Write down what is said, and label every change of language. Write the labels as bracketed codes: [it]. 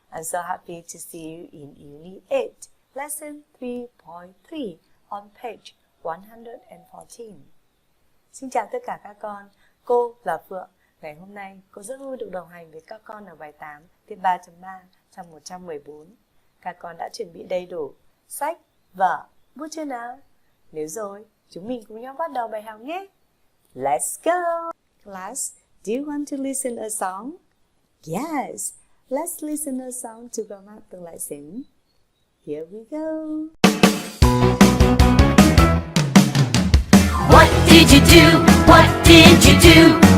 [en] I'm so happy to see you in Unit 8, Lesson 3.3 on page 114. [vi] Xin chào tất cả các con, cô là Phượng. Ngày hôm nay, cô rất vui được đồng hành với các con ở bài 8 tiết 3.3 trong 114. Các con đã chuẩn bị đầy đủ sách, vở, bút chưa nào? Nếu rồi, chúng mình cùng nhau bắt đầu bài học nhé. [en] Let's go! Class, do you want to listen a song? Yes, let's listen a song to warm up the lesson. Here we go. What did you do? What did you do?